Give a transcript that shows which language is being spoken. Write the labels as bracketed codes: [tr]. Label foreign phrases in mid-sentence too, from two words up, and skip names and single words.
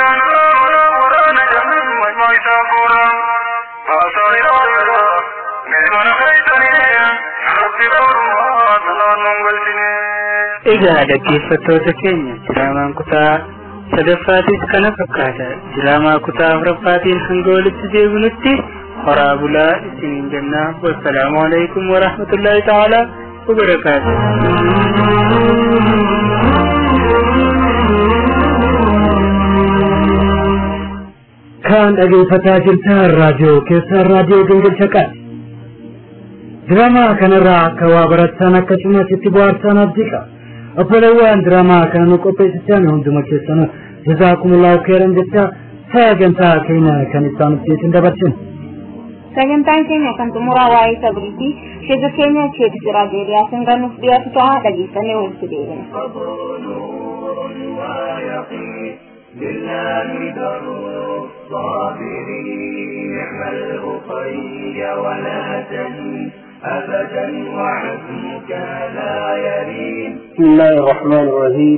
[om] Egaa dhaggeeffattoota keenya diraamaan kutaa sadaffaatiis kana fakkaata. Diraamaa kutaa afuraffaatiin hanga walitti deebinutti horaa bulaa isiniin jenna. [ar] Wassalaamu alaikum wa rahmatullahi ta'ala wa barakaatuh. [om] Kan dhaggeeffataa jirtan raadiyoo keessan raadiyoo Gingilchaqa. Diraamaa kanarraa akka waa barattan akkasumas itti bohaarsan abdiqa. Obbolawwan diraamaa kana nu qopheessitan hunduma keessanuu [ar] jazaakumullahu khairan [om] jecha sagantaa keenya kan isaan ittiin dabarsin. Sagantaan keenya kan xumuraa waa'ee sabriiti. Sheekha keenya Sheekh Siraaj Eeliyaasiin kan nuuf dhiyaatu ta'a dhageessanii walitti deebina. [ar] بالله در الصابرين اعمله طي ولا تهن أبدا وعزمك لا يرين. بسم الله الرحمن الرحيم.